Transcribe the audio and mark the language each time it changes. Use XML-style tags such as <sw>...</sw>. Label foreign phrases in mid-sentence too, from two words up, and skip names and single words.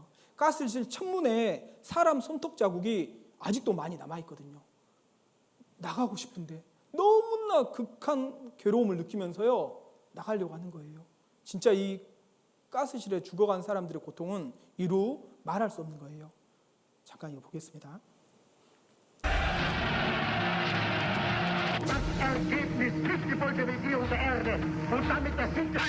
<ko>가스실 천문에 사람 손톱 자국이 아직도 많이 남아있거든요. 나가고 싶은데 너무나 극한 괴로움을 느끼면서요, 나가려고 하는 거예요. 진짜 이 가스실에 죽어간 사람들의 고통은 이루 말할 수 없는 거예요. 잠깐 이거 보겠습니다.</ko> <de>Ergebnis trifft die Bolschewisierung der Erde und damit das Sieg.</de>